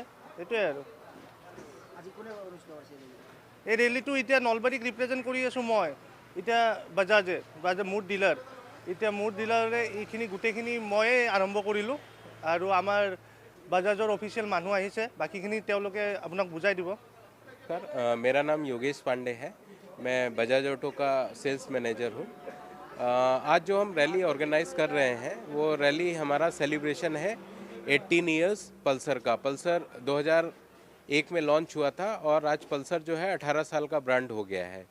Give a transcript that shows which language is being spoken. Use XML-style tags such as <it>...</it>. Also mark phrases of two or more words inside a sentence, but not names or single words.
<as>সেইটোৱে আৰু এই ৰেলীটো এতিয়া নলবাৰীক ৰিপ্ৰেজেণ্ট কৰি আছোঁ মই। এতিয়া বাজাজে মোৰ ডিলাৰ, এতিয়া মোৰ ডিলাৰে এইখিনি গোটেইখিনি ময়ে আৰম্ভ কৰিলোঁ আৰু আমাৰ বাজাজৰ অফিচিয়েল মানুহ আহিছে, বাকীখিনি তেওঁলোকে আপোনাক বুজাই দিব।</as> <hi>मेरा नाम योगेश पांडे है। मैं बजाज ऑटो का सेल्स मैनेजर हूँ। आज जो हम रैली ऑर्गेनाइज कर रहे हैं वो रैली हमारा सेलिब्रेशन है 18 इयर्स पल्सर का। पल्सर 2001 में लॉन्च हुआ था और आज पल्सर जो है 18 साल का ब्रांड हो गया है।</hi>